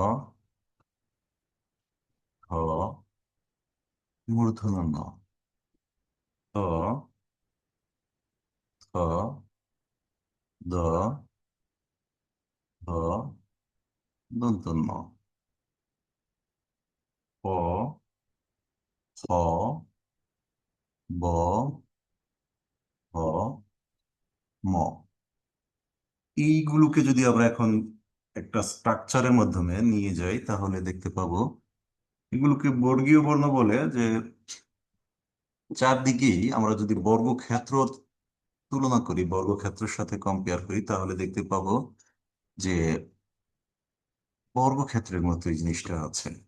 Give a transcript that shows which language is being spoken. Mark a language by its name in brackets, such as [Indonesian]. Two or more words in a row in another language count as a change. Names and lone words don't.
[Bangla] হ, মূর্ধন্য ণ, ত, থ, দ, হ, দন্তন্য ন, প, খ, ব, হ, ম। এইগুলোকে যদি আমরা এখন একটা স্ট্রাকচারের মাধ্যমে নিয়ে যাই, তাহলে দেখতে পাবো এগুলোকে বর্গীয় বর্ণ বলে। যে চারদিকেই আমরা যদি বর্গক্ষেত্র তুলনা করি, বর্গক্ষেত্রের সাথে কম্পেয়ার করি, তাহলে দেখতে পাবো যে বর্গক্ষেত্রের মতো এই জিনিসটা আছে।